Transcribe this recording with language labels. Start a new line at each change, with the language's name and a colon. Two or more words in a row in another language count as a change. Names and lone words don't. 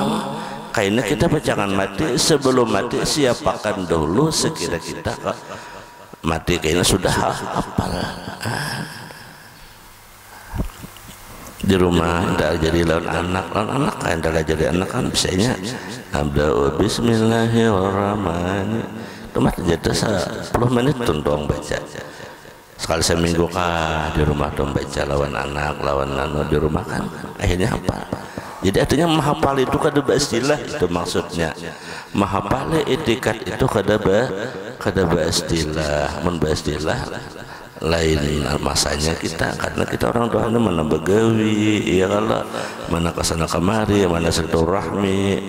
Indonesian: Kayaknya kita jangan mati, sebelum mati siapakan dulu sekira kita mati kayaknya sudah hafal. Di rumah tidak jadi lawan anak kan, tidak jadi anak kan bisanya
Arabic: abda'u bismillahirrahmanirrahim.
Indonesian: Cuma jadi 10 menit tundong baca sekali seminggu kah di rumah dong baca lawan anak di rumah kan akhirnya hafal.
Banjar: Jadi artinya menghafal itu kada istilah, itu maksudnya menghafal etikat itu kada istilah, istilah lain masanya kita, karena kita orang tuanya mana begawi ya, kalau mana kesana kemari, mana silaturahmi.